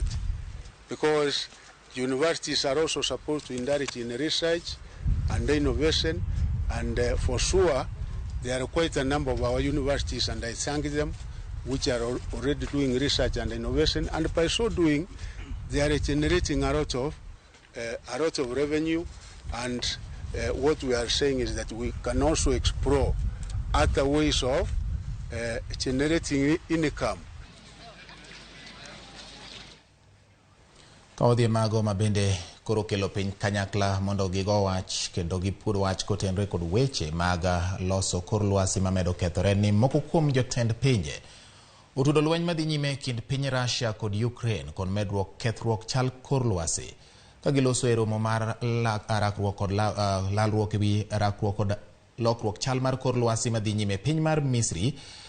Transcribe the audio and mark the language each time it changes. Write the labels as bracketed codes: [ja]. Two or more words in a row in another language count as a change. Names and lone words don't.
[en] Because universities are also supposed to indulge in research and innovation, and for sure there are quite a number of our universities, and I thank them, which are already doing research and innovation, and by so doing they are generating a lot of revenue, and what we are saying is that we can also explore other ways of generating income. [luo] Kaodhi mago mabende koro kelo piny kanyakla mondo gigo wach kendo gipur wach kotenre kod weche mag loso kor lwasi mamedo kethore ni moko kuom jotend pinje otudo lweny madhi nyime kind piny Russia kod Ukraine kod medruok kethruok chal kor lwasi ka giloso e romo mar rakruok kod lalruok ewi rakruok kod lokruok chal mar kor lwasi madhi nyime piny mar Misri.